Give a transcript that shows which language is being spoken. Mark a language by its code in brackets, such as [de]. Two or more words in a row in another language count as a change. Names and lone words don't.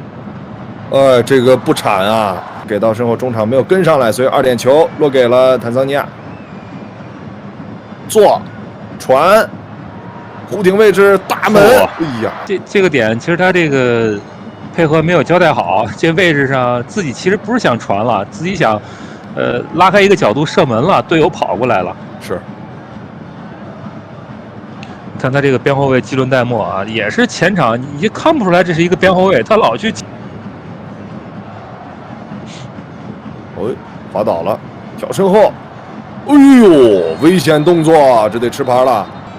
[zh] 这个不铲啊，给到身后中场没有跟上来，所以2点球落给了坦桑尼亚。做传，弧顶位置大门，哎呀，这个点其实他这个配合没有交代好，这位置上自己其實不是想傳了，自己想拉開一個角度射門了，隊友跑過來了。是。看他這個邊後衛基倫戴莫啊，也是前場你看不出來這是一個邊後衛，他老去。滑倒了，挑身後，哎呦，危險動作，這得吃牌了。